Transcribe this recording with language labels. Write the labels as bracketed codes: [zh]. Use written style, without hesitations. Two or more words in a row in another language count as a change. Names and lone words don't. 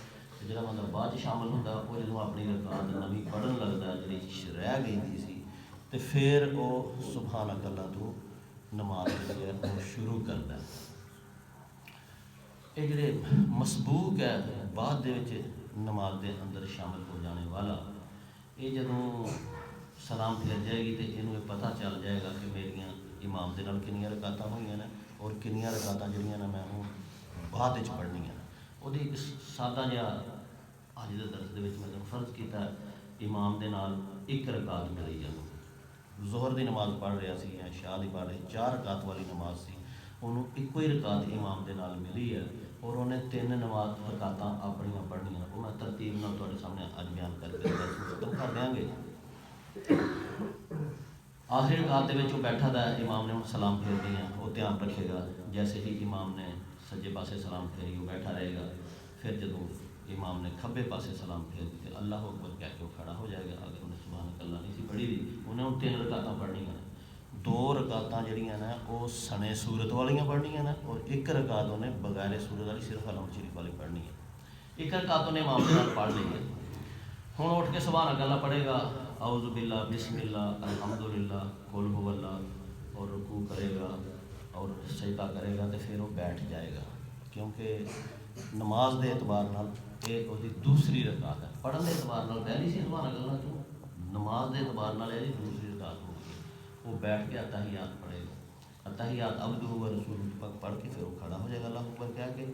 [pa] جڑا بندہ بعد شامل ہوتا وہ جدوں اپنی رکعت نویں پڑھن لگتا جی رہ گئی تھی سی تو پھر وہ [ar] سبحانک اللہ [pa] تو نماز جڑی ہے وہ شروع کرتا ہے. یہ جڑے مسبوق ہے بعد دے وچ نماز دے اندر شامل ہو جانے والا یہ جدوں سلام پھر جائے گی تو یہ پتہ چل جائے گا کہ میریاں امام دے نال کنیاں رکعتاں ہوئیاں نے اور کنیاں رکعتاں جڑیاں نے میں بعد وچ پڑھنیاں. وہ ایک سادہ جہا اج دے درس دے وچ میں فرض کیتا امام دے نال ایک رکعت ملی جاتی. ظہر دی نماز پڑھ رہا سی یا عشاء دی پڑھ رہی 4 رکعت والی نماز سی انہوں ایک ہی رکعت امام دے نال ملی ہے اور انہیں 3 نماز رکعتاں اپنیاں پڑھنیاں. وہ میں ترتیب نال تواڈے سامنے اج بیان کر کے ختم کر دیاں گے. آخری رکعت دے وچ وہ بیٹھا تھا امام نے سلام پھیر دیا وہ دھیان رکھے گا جیسے ہی امام نے سجے پاسے سلام پھیری وہ بیٹھا رہے گا. پھر جدوں امام نے کھبے پاسے سلام پھیر دی اللہ اکبر کہہ کے وہ کھڑا ہو جائے گا. اگر انہیں [ar] سبحانک اللہ [pa] نہیں سی پڑھی دی انہیں 3 رکعتاں پڑھنیاں ہیں. 2 رکعتاں جڑیاں نے وہ سنے سورت والیاں پڑھنیاں نے اور 1 رکعت انہیں بغیر سورت والی صرف الحمد شریف والی پڑھنی ہے. 1 رکعت انہیں امام کے نال پڑھ لی ہے. [ur] ہوں اٹھ کے [ar] سبحانک اللہ [ur] پڑھے گا [ar] اعوذ باللہ بسم اللہ الحمدللہ قل هو اللہ [ur] اور رکوع کرے گا اور سجدہ کرے گا تو پھر وہ بیٹھ جائے گا کیونکہ [pa] نماز دے اعتبار نال یہ وہ دوسری رکعت ہے. پڑھن دے اعتبار نال پہلی سی [ar] سبحانک اللہ [pa] تو نماز دے اعتبار نال یہ دوسری رکعت ہو گئی. [ur] وہ بیٹھ کے اتحیات پڑھے گا اتحیات [ar] عبدہ و رسولہ [ur] تک پڑھ کے پھر وہ کھڑا ہو جائے گا اللہ اکبر کہہ کے.